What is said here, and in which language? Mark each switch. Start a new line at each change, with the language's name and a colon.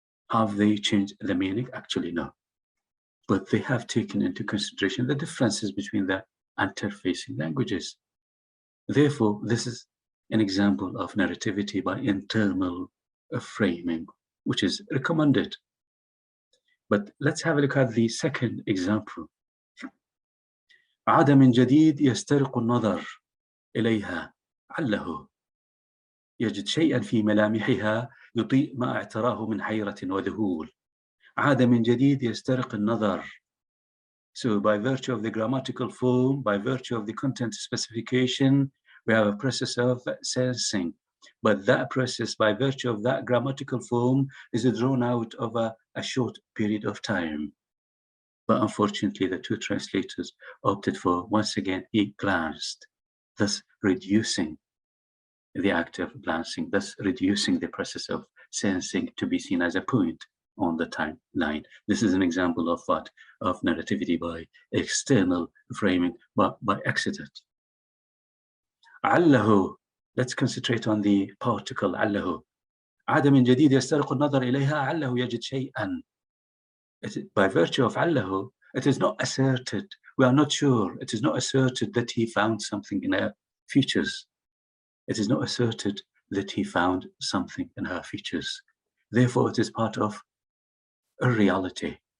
English: Have they changed the meaning? Actually, no. But they have taken into consideration the differences between the interfacing languages. Therefore, this is an example of narrativity by internal framing, which is recommended. But let's have a look at the second example.
Arabic: عاد من جديد يسترق النظر إليها عله يجد شيئا في ملامحها يضيء ما اعتراه من حيرة وذهول. عاد من جديد يسترق النظر.
English: So by virtue of the grammatical form, by virtue of the content specification, we have a process of sensing. But that process, by virtue of that grammatical form, is drawn out over a short period of time. But unfortunately, the two translators opted for, once again, he glanced, thus reducing the act of glancing, thus reducing the process of sensing to be seen as a point on the timeline. This is an example of what? Of narrativity by external framing, but by accident. عله, let's concentrate on the particle عله.
Arabic: عاد من جديد يسترق النظر إليها عله يجد شيئا.
English: By virtue of عله, it is not asserted, we are not sure, it is not asserted that he found something in her features. It is not asserted that he found something in her features. Therefore, it is part of a reality.